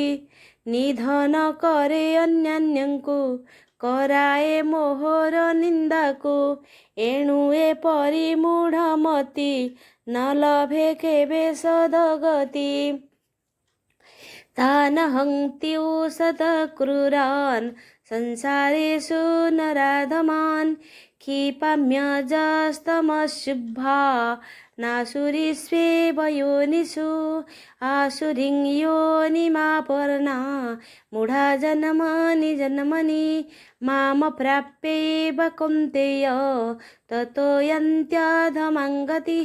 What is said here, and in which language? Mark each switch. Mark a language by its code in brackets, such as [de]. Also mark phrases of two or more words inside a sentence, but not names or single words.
[or] ନିଧନ କରେ ଅନ୍ୟାନ୍ୟଙ୍କୁ, କରାଏ ମୋହର ନିନ୍ଦାକୁ। ଏଣୁ ଏପରି ମୂଢ଼ମତି, ନ ଲଭେ କେବେ ସଦଗତି। [sa] ତାନ ହନ୍ତି ସତକ୍ରୁରାନ୍, ସଂସାରେଷୁ ନରାଧମାନ୍। क्षिपाम्यजस्तमशुभा, नासुरीष्वेव योनिषु। आसुरीं योनिमापन्ना, मूढा जन्मनि जन्मनि। माम प्राप्यैव कौन्तेय, ततो यन्त्यधमां गतिः।